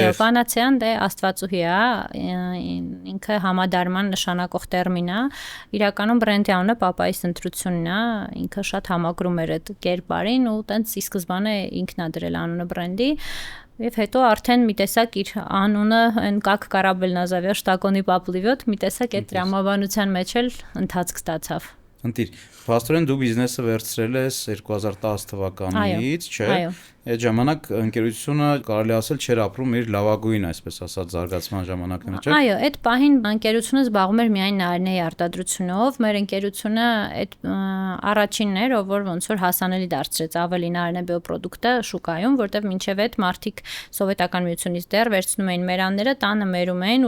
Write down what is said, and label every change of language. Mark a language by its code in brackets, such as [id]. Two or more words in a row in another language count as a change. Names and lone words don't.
[hy] Այո, պանացեան դե աստվածուհի է, ինքը համադարման նշանակող տերմին է, իրականում բրենդի անունը Պապայիս ընտրությունն է, ինքը շատ համակրում էր այդ կերպարին ու տենց ի սկզբանե ինքն է դրել անունը բրենդի Եվ հետո արդեն մի տեսակ իր անունը այն [ru] как корабель назовешь, так он и поплывет, [hy] մի տեսակ այդ դրամաբանության մեջ էլ ընթացք ստացավ։ Ընտիր, փաստորեն դու բիզնեսը վերցրել ես 2010 թվականից, չէ՞։ Այդ ժամանակ ընկերությունը կարելի ասել չէր ապրում իր լավագույն, այսպես ասած, զարգացման ժամանակները, չէ՞։ Այո, այդ պահին ընկերությունը զբաղվում էր միայն նարինեի արտադրությունով, մեր ընկերությունը այդ առաջինն էր, որ ոնց որ հասանելի դարձրեց ավելի նարինե բիոպրոդուկտը շուկայում, որտեղ մինչև այդ մարդիկ սովետական միությունից դեռ վերցնում էին մերանները, տանը մերում էին ու